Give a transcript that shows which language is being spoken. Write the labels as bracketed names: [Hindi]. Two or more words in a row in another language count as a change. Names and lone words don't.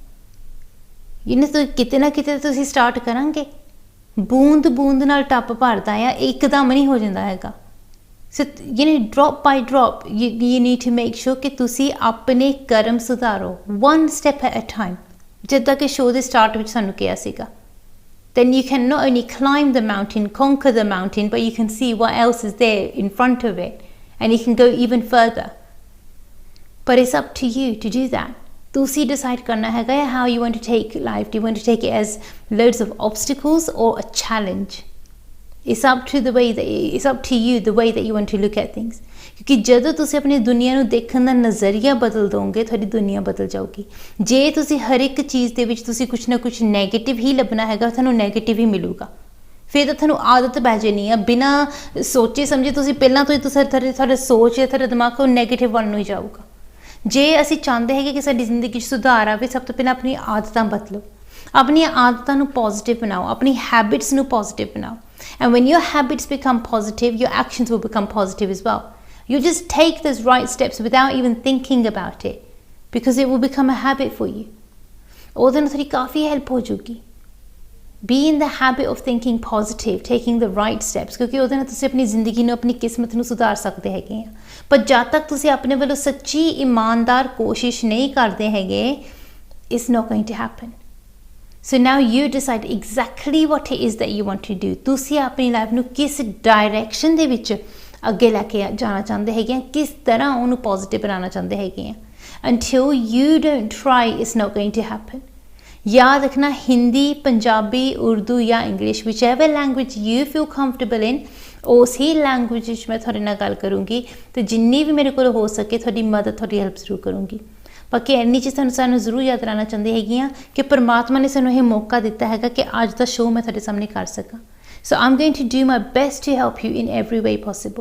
[Punjabi] ਤਾਂ ਕਿਤੇ ਨਾ ਕਿਤੇ ਤੁਸੀਂ ਸਟਾਰਟ ਕਰਾਂਗੇ। ਬੂੰਦ ਬੂੰਦ ਨਾਲ ਟੱਪ ਭਰਦਾ ਆ, ਇੱਕਦਮ ਨਹੀਂ ਹੋ ਜਾਂਦਾ ਹੈਗਾ। [English] So drop by drop you need to make sure [Punjabi] ਕਿ ਤੁਸੀਂ ਆਪਣੇ ਕਰਮ ਸੁਧਾਰੋ, [English] one step at a time. [Punjabi] ਜਿੱਦਾਂ ਕਿ ਸ਼ੋਅ ਦੇ ਸਟਾਰਟ ਵਿੱਚ ਸਾਨੂੰ ਕਿਹਾ ਸੀਗਾ, [English] then you can not only climb the mountain, conquer the mountain, but you can see what else is there in front of it, and you can go even further. But it's up to you to do that. [Punjabi] ਤੁਸੀਂ decide ਕਰਨਾ ਹੈਗਾ [English] how you want to take life. Do you want to take it as loads of obstacles or a challenge? It's up to you the way that you want to look at things. [Punjabi] ਕਿਉਂਕਿ ਜਦੋਂ ਤੁਸੀਂ ਆਪਣੀ ਦੁਨੀਆ ਨੂੰ ਦੇਖਣ ਦਾ ਨਜ਼ਰੀਆ ਬਦਲ ਦੋਗੇ, ਤੁਹਾਡੀ ਦੁਨੀਆ ਬਦਲ ਜਾਊਗੀ। ਜੇ ਤੁਸੀਂ ਹਰ ਇੱਕ ਚੀਜ਼ ਦੇ ਵਿੱਚ ਤੁਸੀਂ ਕੁਛ ਨਾ ਕੁਛ ਨੈਗੇਟਿਵ ਹੀ ਲੱਭਣਾ ਹੈਗਾ, ਤੁਹਾਨੂੰ ਨੈਗੇਟਿਵ ਹੀ ਮਿਲੂਗਾ। ਫਿਰ ਤਾਂ ਤੁਹਾਨੂੰ ਆਦਤ ਪੈ ਜਾਣੀ ਆ, ਬਿਨਾਂ ਸੋਚੇ ਸਮਝੇ ਤੁਸੀਂ ਪਹਿਲਾਂ ਤੋਂ ਹੀ ਤੁਹਾਡਾ ਸੋਚ ਹੈ, ਤੁਹਾਡਾ ਦਿਮਾਗ ਉਹ ਨੈਗੇਟਿਵ ਵੱਲ ਨੂੰ ਹੀ ਜਾਊਗਾ। ਜੇ ਅਸੀਂ ਚਾਹੁੰਦੇ ਹੈਗੇ ਕਿ ਸਾਡੀ ਜ਼ਿੰਦਗੀ 'ਚ ਸੁਧਾਰ ਆਵੇ, ਸਭ ਤੋਂ ਪਹਿਲਾਂ ਆਪਣੀ ਆਦਤਾਂ ਬਦਲੋ, ਆਪਣੀਆਂ ਆਦਤਾਂ ਨੂੰ ਪੋਜ਼ਿਟਿਵ ਬਣਾਓ, ਆਪਣੀ ਹੈਬਿਟਸ ਨੂੰ ਪੋਜ਼ਿਟਿਵ ਬਣਾਓ। [English] And when your habits become positive, your actions will become positive as well. You just take those right steps without even thinking about it, because it will become a habit for you. [Punjabi] ਉਹਦੇ ਨਾਲ ਤੁਹਾਡੀ ਕਾਫੀ ਹੈਲਪ ਹੋ ਜੂਗੀ। [English] Be in the habit of thinking positive, taking the right steps, [Punjabi] ਕਿਉਂਕਿ ਉਹਦੇ ਨਾਲ ਤੁਸੀਂ ਆਪਣੀ ਜ਼ਿੰਦਗੀ ਨੂੰ, ਆਪਣੀ ਕਿਸਮਤ ਨੂੰ ਸੁਧਾਰ ਸਕਦੇ ਹੈਗੇ ਆ। ਪਰ ਜਦ ਤੱਕ ਤੁਸੀਂ ਆਪਣੇ ਵੱਲੋਂ ਸੱਚੀ ਇਮਾਨਦਾਰ ਕੋਸ਼ਿਸ਼ ਨਹੀਂ ਕਰਦੇ ਹੈਗੇ, [English] it's not going to happen. So now you decide exactly what it is that you want to do. [Punjabi] ਤੁਸੀਂ ਆਪਣੀ ਲਾਈਫ ਨੂੰ ਕਿਸ ਡਾਇਰੈਕਸ਼ਨ ਦੇ ਵਿੱਚ ਅੱਗੇ ਲੈ ਕੇ ਜਾਣਾ ਚਾਹੁੰਦੇ ਹੈਗੇ ਆ, ਕਿਸ ਤਰ੍ਹਾਂ ਉਹਨੂੰ ਪੋਜ਼ਿਟਿਵ ਬਣਾਉਣਾ ਚਾਹੁੰਦੇ ਹੈਗੇ ਆ। [English] Until you don't try, it's not going to happen. [Punjabi] ਯਾਦ ਰੱਖਣਾ, ਹਿੰਦੀ, ਪੰਜਾਬੀ, ਉਰਦੂ ਜਾਂ ਇੰਗਲਿਸ਼, [English] whichever language you feel comfortable in, [Punjabi] ਉਸ ਹੀ ਲੈਂਗੁਏਜ ਵਿੱਚ ਮੈਂ ਤੁਹਾਡੇ ਨਾਲ ਗੱਲ ਕਰੂੰਗੀ, ਅਤੇ ਜਿੰਨੀ ਵੀ ਮੇਰੇ ਕੋਲ ਹੋ ਸਕੇ ਤੁਹਾਡੀ ਮਦਦ, ਤੁਹਾਡੀ ਹੈਲਪ ਜ਼ਰੂਰ ਕਰੂੰਗੀ। ਬਾਕੀ ਇੰਨੀ ਚੀਜ਼ ਸਾਨੂੰ ਜ਼ਰੂਰ ਯਾਦ ਰਹਿਣਾ ਚਾਹੁੰਦੀ ਹੈਗੀ ਆ ਕਿ ਪਰਮਾਤਮਾ ਨੇ ਸਾਨੂੰ ਇਹ ਮੌਕਾ ਦਿੱਤਾ ਹੈਗਾ ਕਿ ਅੱਜ ਦਾ ਸ਼ੋਅ ਮੈਂ ਤੁਹਾਡੇ ਸਾਹਮਣੇ ਕਰ ਸਕਾਂ। [English] So I'm going to do my best to help you in every way possible.